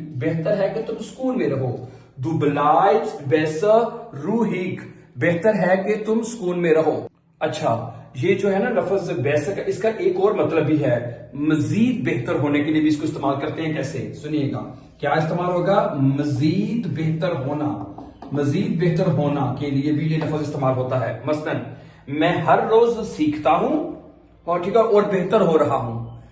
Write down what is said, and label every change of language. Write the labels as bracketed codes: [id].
[hi] बेहतर है कि तुम सुकून में रहो. [de] Du bleibst besser ruhig. [hi] बेहतर है कि तुम सुकून में रहो. अच्छा, ये जो है ना लफ्ज बेहतर का, इसका एक और मतलब भी है. मजीद बेहतर होने के लिए भी इसको इस्तेमाल करते हैं. कैसे? सुनिएगा. क्या इस्तेमाल होगा? मजीद बेहतर होना. मजीद बेहतर होना के लिए भी ये लफ्ज इस्तेमाल होता है. मसलन, मैं हर रोज सीखता हूं, और ठीक है, और बेहतर हो रहा हूं.